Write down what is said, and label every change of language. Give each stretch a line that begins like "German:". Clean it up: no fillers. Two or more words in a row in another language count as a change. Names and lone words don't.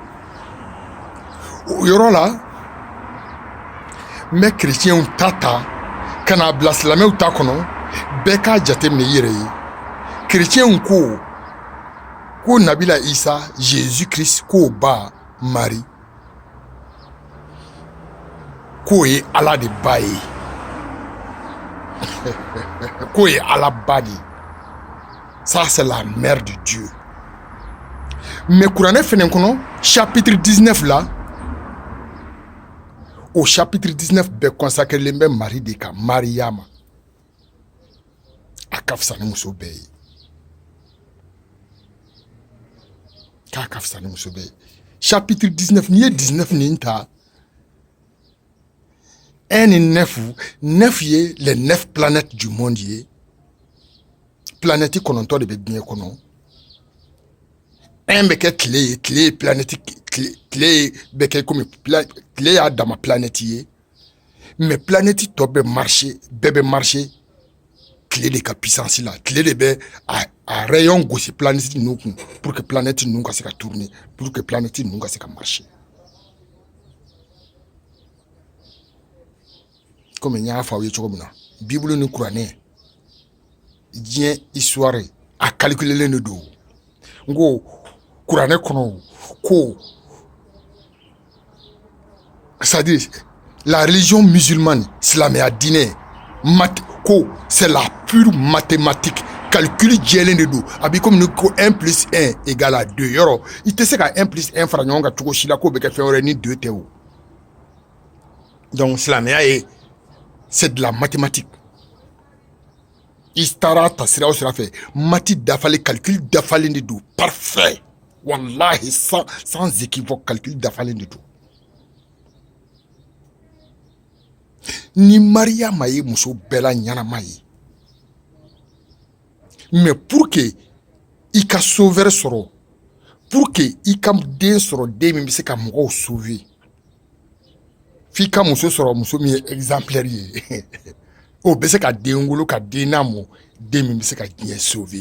Bambara: O yɔrɔ la n bɛ chrétienw ta ka n'a bila silamɛw ta kɔnɔ, bɛɛ k'a jateminɛ i yɛrɛ ye. Chrétienw ko Nabila Isa Jésus Christ k'o ba Marie k'o ye Ala de ba ye k'o ye Ala ba de.
French: Ça c'est la mère de Dieu. Mais
Bambara: kuranɛ fɛnɛ kɔnɔ
French: chapitre 19 là, au chapitre 19
Bambara: bɛɛ consacré bɛ Marie de kan, Mariama. A ka fisa ni muso bɛɛ ye. K'a ka fisa ni muso bɛɛ ye. Chapitre 19 n'i ye 19 nin ta 1 ni 9 ye
French: les 9 planètes du monde
Bambara: ye. Planète kɔnɔntɔn de bɛ diɲɛ kɔnɔ. 1 bɛ kɛ tile ye, tile ye planète, tile bɛ kɛ comme tile y'a dama planète ye, mais planète tɔ bɛ marcher, bɛɛ bɛ marcher tile de ka puissance la. Tile de bɛ a rayon gosi planète ninnu kun
French: pour que
Bambara: planète ninnu ka se ka
French: tourner, pour que
Bambara: planète ninnu ka se ka marcher. Comme n y'a fɔ aw ye cogo min na, Bible ni kuranɛ diɲɛ histoire a calculelen de don. N ko kuranɛ kɔnɔ ko
French: c'est-à-dire la religion musulmane,
Bambara: silamɛya diinɛ, ko
French: c'est la pure mathématique,
Bambara: calcul jɛlen de don. A b'i comme ni ko
French: 1 plus 1 égale à 2
Bambara: yɔrɔ i tɛ se ka 1 plus 1 fara ɲɔgɔn kan cogo si la k'o bɛ kɛ fɛn wɛrɛ ni 2 tɛ o. Donc silamɛya ye
French: c'est de la mathématique.
Bambara: I taara ta sira o sira fɛ mati dafalen, calcul dafalen de don, parfait, wallahi
French: sans équivoque,
Bambara: calcul dafalen de don. Ni Mariama ye muso bɛɛ la ɲanama ye, mais
French: pour que
Bambara: i ka sauveur sɔrɔ,
French: pour que
Bambara: i ka den sɔrɔ, den min bɛ se ka mɔgɔw sauver, f'i ka muso sɔrɔ, muso min ye exemplaire ye o bɛ se ka den wolo ka den lamɔ, den min bɛ se ka diɲɛ sauver.